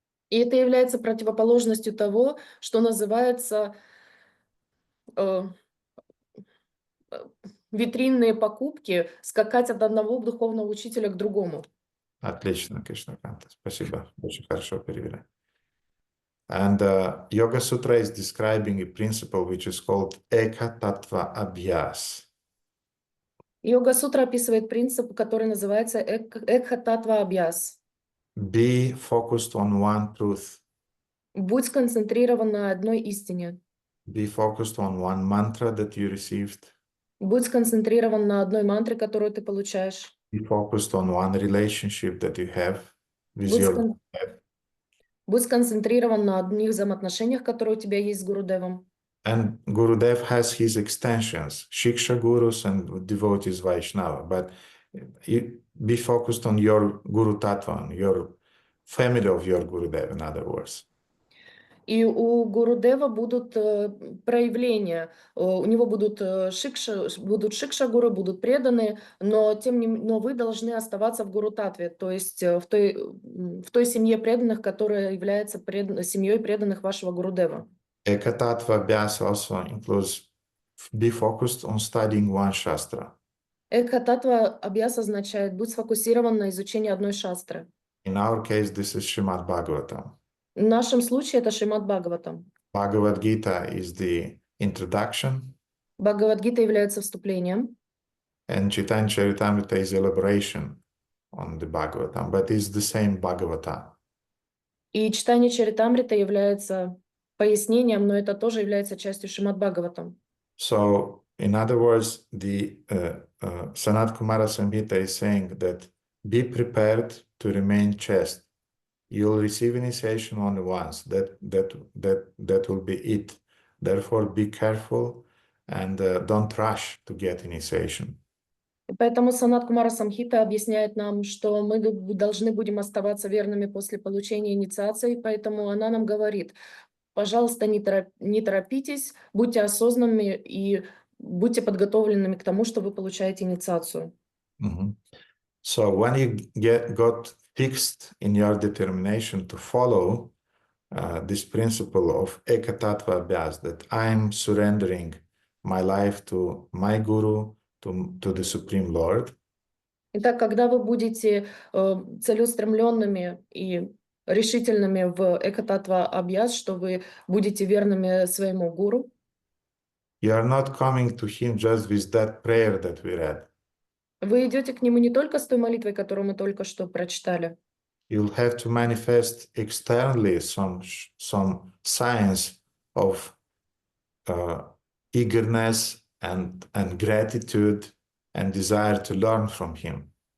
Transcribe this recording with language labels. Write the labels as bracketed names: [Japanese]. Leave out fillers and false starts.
[Russian] И это является противоположностью того, что называется витринные покупки, скакать от одного духовного учителя к другому. Отлично, Кришнаканта. Спасибо. Очень хорошо перевели. [English] And Yoga Sutra is describing a principle which is called Eka Tattva Abhyas. [Russian] Йога-сутра описывает принцип, который называется Экха-татва абьяс. [English] Be focused on one truth. [Russian] Будь сконцентрирован на одной истине. [English] Be focused on one mantra that you received. [Russian] Будь сконцентрирован на одной мантре, которую ты получаешь. [English] Be focused on one relationship that you have with [Russian] Будь, скон- [English] Gurudev. [Russian] будь сконцентрирован на одних взаимоотношениях, которые у тебя есть с Гурудевом. [English] And Gurudev has his extensions, Shiksha Gurus and devotees Vaishnava. But you be focused on your Guru Tattva, on your family of your Gurudev, in other words. [Russian] И у Гурудева будут проявления, у него будут шикша-гуру, будут преданные, но но вы должны оставаться в гуру-татве, то есть в той семье преданных, которая является семьей преданных вашего Гурудева. [English] Eka Tattva Abhyas also includes be focused on studying one Shastra. [Russian] Экха-татва абьяс означает будь сфокусирован на изучении одной шастры. [English] In our case, this is Srimad Bhagavatam. [Russian] В нашем случае это Шримад Бхагаватам. [English] Bhagavad Gita is the introduction, [Russian] Бхагавад-гита является вступлением, [English] and Chaitanya Charitamrita is elaboration on the Bhagavatam, but it's the same Bhagavata. [Russian] и читание Чаритамрита является пояснением, но это тоже является частью Шримад Бхагаватам. [English] So, in other words, the Sanat Kumara Samhita is saying that be prepared to remain chaste. You'll receive initiation only once. That will be it. Therefore, be careful and don't rush to get initiation. [Russian] Поэтому Санат Кумара Самхита объясняет нам, что мы должны будем оставаться верными после получения инициации, поэтому она нам говорит, пожалуйста, не торопитесь, будьте осознанными и будьте подготовленными к тому, что вы получаете инициацию. Mhm. [English] So when you got fixed in your determination to follow this principle of Eka Tattva Abhyas, that I'm surrendering my life to my Guru, to the Supreme Lord, [Russian] Итак, когда вы будете целеустремленными и решительными в Экататва Абьяс, что вы будете верными своему гуру, [English] you are not coming to him just with that prayer that we read. [Russian] вы идете к нему не только с той молитвой, которую мы только что прочитали. [English] You'll have to manifest externally some signs of eagerness and gratitude and desire to learn from him.